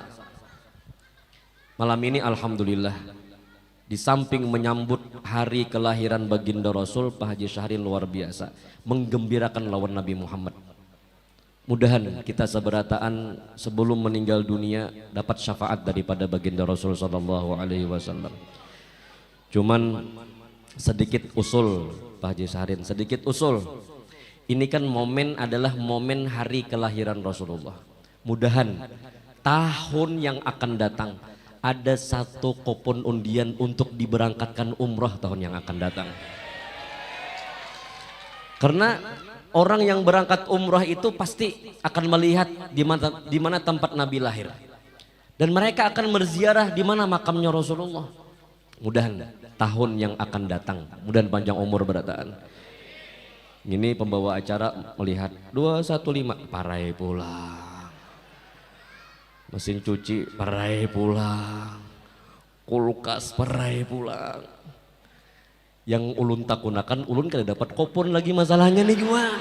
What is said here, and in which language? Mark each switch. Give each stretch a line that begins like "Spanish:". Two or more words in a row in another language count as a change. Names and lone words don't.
Indonesian: Malam ini alhamdulillah, di samping menyambut hari kelahiran baginda Rasul, Pak Haji Syahrin luar biasa menggembirakan lawan Nabi Muhammad. Mudahan kita seberataan sebelum meninggal dunia dapat syafaat daripada baginda Rasul
Arabic: صلى الله عليه وسلم.
Indonesian: Cuman sedikit usul Pak Haji Syahrin, sedikit usul. Ini kan momen adalah momen hari kelahiran Rasulullah. Mudahan tahun yang akan datang ada 1 kupon undian untuk diberangkatkan umrah tahun yang akan datang. Karena orang yang berangkat umrah itu pasti akan melihat di mana tempat Nabi lahir. Dan mereka akan berziarah di mana makamnya Rasulullah. Mudahan tahun yang akan datang, mudahan panjang umur berataan. Ini pembawa acara melihat 215 parai pulang. Mesin cuci parai pulang, kulkas parai pulang.
Banjar: Yang ulun tak gunakan, ulun kada dapat kupon lagi masalahnya nih gua.